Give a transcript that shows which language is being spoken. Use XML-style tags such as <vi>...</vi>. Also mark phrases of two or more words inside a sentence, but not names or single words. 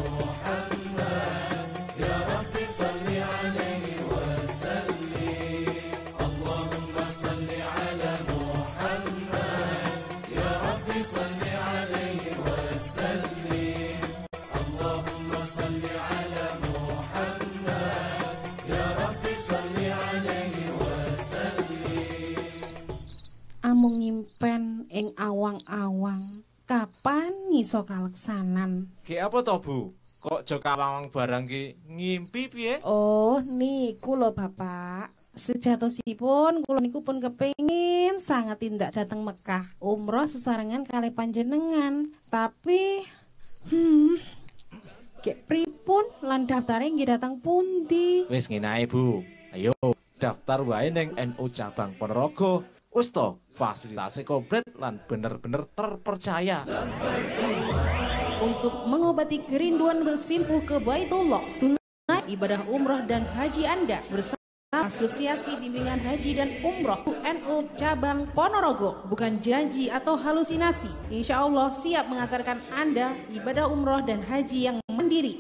<ar>محمد يا رب صل عليه وسلم اللهم صل على محمد يا رب صل عليه وسلم اللهم صل على محمد يا رب صل عليه وسلم</ar> <jv>Amung nyimpen ing awang-awang kapan iso kaleksanan. Ki apa to, Bu? Kok aja kawang barang ki ngimpi piye? Oh, niku lho Bapak. Sejatosipun kula niku pun kepengin sangat tindak dateng Mekah umroh sesarengan kali panjenengan. Tapi kek pripun lan daftare nggih datang pundi? Wis ngene ae, Bu. Ayo daftar wae ning NU cabang Ponorogo. Wis to, fasilitasnya komplit lan bener-bener terpercaya.</jv> <id>Untuk mengobati kerinduan bersimpuh ke Baitullah, tunai ibadah umroh dan haji Anda bersama Asosiasi Bimbingan Haji dan Umroh NU Cabang Ponorogo. Bukan janji atau halusinasi,</id> <ar>إن شاء الله</ar> <id>siap mengantarkan Anda ibadah umroh dan haji yang mandiri.</id>